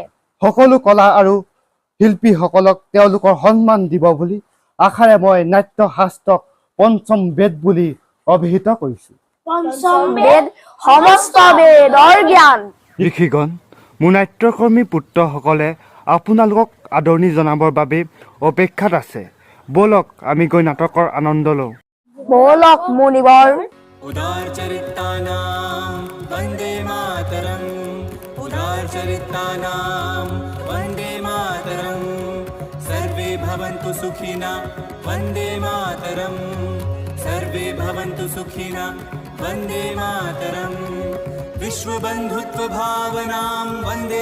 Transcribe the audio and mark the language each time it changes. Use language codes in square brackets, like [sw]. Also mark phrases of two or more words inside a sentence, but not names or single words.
[as] সকলো কলা আৰু শিল্পীসকলক তেওঁলোকৰ সন্মান দিব বুলি আশাৰে মই নাট্য শাস্ত্ৰক পঞ্চম বেদ বুলি অভিহিত কৰিছোঁ। পঞ্চম বেদ সমস্ত বেদৰ জ্ঞান। ঋষিগণ, মোৰ নাট্যকৰ্মী পুত্ৰসকলে আপোনালোকক আদৰণি জনাবৰ বাবে অপেক্ষাত আছে। ব'লক আমি গৈ নাটকৰ আনন্দ লওঁ। ব'লক মুনিবৰ। [sa] उदारचरितानां वन्दे मातरम् उदारचरितानां वन्दे मातरम् सर्वे भवन्तु सुखिनः वन्दे मातरम् सर्वे भवन्तु सुखिनः वन्दे मातरम् विश्वबन्धुत्वभावनां वन्दे